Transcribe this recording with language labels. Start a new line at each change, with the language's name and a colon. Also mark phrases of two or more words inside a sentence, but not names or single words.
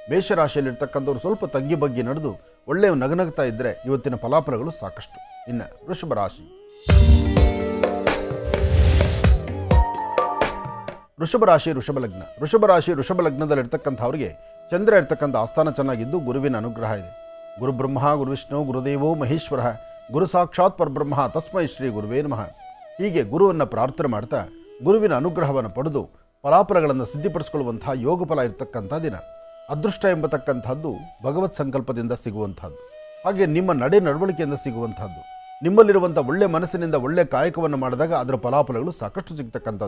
Kannada: ಮೇಷರಾಶಿಯಲ್ಲಿರ್ತಕ್ಕಂಥವ್ರು ಸ್ವಲ್ಪ ತಗ್ಗಿ ಬಗ್ಗಿ ನಡೆದು ಒಳ್ಳೆಯ ನಗನಗ್ತಾ ಇದ್ದರೆ ಇವತ್ತಿನ ಫಲಾಫಲಗಳು ಸಾಕಷ್ಟು. ಇನ್ನು ವೃಷಭ ರಾಶಿ. ವೃಷಭ ರಾಶಿ ವೃಷಭ ಲಗ್ನ. ವೃಷಭ ರಾಶಿ ವೃಷಭ ಲಗ್ನದಲ್ಲಿರ್ತಕ್ಕಂಥವ್ರಿಗೆ ಚಂದ್ರ ಇರ್ತಕ್ಕಂಥ ಆಸ್ಥಾನ ಚೆನ್ನಾಗಿದ್ದು ಗುರುವಿನ ಅನುಗ್ರಹ ಇದೆ.
Sanskrit: ಗುರು ಬ್ರಹ್ಮ ಗುರು ವಿಷ್ಣು ಗುರುದೇವೋ ಮಹೇಶ್ವರ ಗುರು ಸಾಕ್ಷಾತ್ ಪರಬ್ರಹ್ಮ ತಸ್ಮೈ ಶ್ರೀ ಗುರುವೇ ನಮಃ.
Kannada: ಹೀಗೆ ಗುರುವನ್ನು ಪ್ರಾರ್ಥನೆ ಮಾಡ್ತಾ ಗುರುವಿನ ಅನುಗ್ರಹವನ್ನು ಪಡೆದು ಫಲಾಫಲಗಳನ್ನು ಸಿದ್ಧಿಪಡಿಸಿಕೊಳ್ಳುವಂತಹ ಯೋಗ ಫಲ ಇರತಕ್ಕಂಥ ದಿನ. ಅದೃಷ್ಟ ಎಂಬತಕ್ಕಂಥದ್ದು ಭಗವತ್ ಸಂಕಲ್ಪದಿಂದ ಸಿಗುವಂಥದ್ದು. ಹಾಗೆ ನಿಮ್ಮ ನಡೆ ನಡವಳಿಕೆಯಿಂದ ಸಿಗುವಂಥದ್ದು. ನಿಮ್ಮಲ್ಲಿರುವಂಥ ಒಳ್ಳೆ ಮನಸ್ಸಿನಿಂದ ಒಳ್ಳೆ ಕಾಯಕವನ್ನು ಮಾಡಿದಾಗ ಅದರ ಫಲಾಫಲಗಳು ಸಾಕಷ್ಟು ಸಿಗ್ತಕ್ಕಂಥದ್ದು.